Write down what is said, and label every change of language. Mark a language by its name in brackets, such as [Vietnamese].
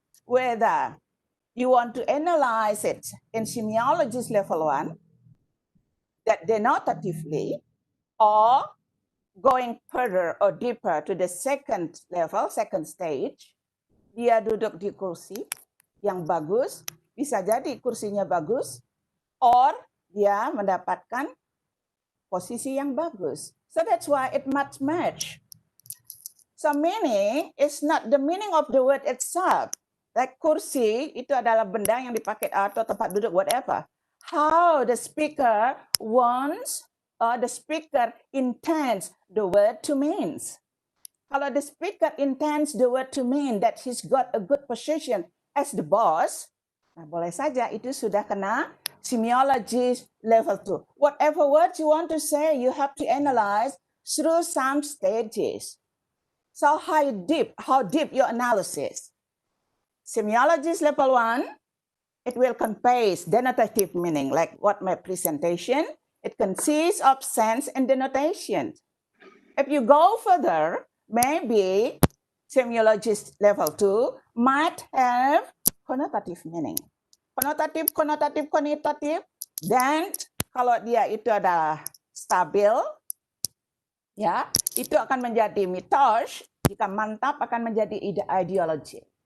[English] Whether you want to analyze it in semiologist level 1, that denotatively, or going further or deeper to the second level, second stage, [Indonesian] dia duduk di kursi yang bagus, bisa jadi kursinya bagus, [English] or [Indonesian] dia mendapatkan posisi yang bagus. [English] So that's why it must match. So meaning is not the meaning of the word itself. [Indonesian] Like kursi itu adalah benda yang dipakai atau tempat duduk whatever. [English] How the speaker wants or the speaker intends the word to means. Kalau the speaker intends the word to mean that he's got a good position as the boss, [Indonesian] nah boleh saja itu sudah kena [English] semiologist level 2. Whatever words you want to say, you have to analyze through some stages. So how deep your analysis? Semiologist level 1, it will convey denotative meaning, like what my presentation, it consists of sense and denotation. If you go further, maybe semiologist level 2 might have connotative meaning. [Indonesian] Konnotatif, then kalau dia itu adalah stabil, Ya, itu akan menjadi mitos, jika mantap akan menjadi ideologi.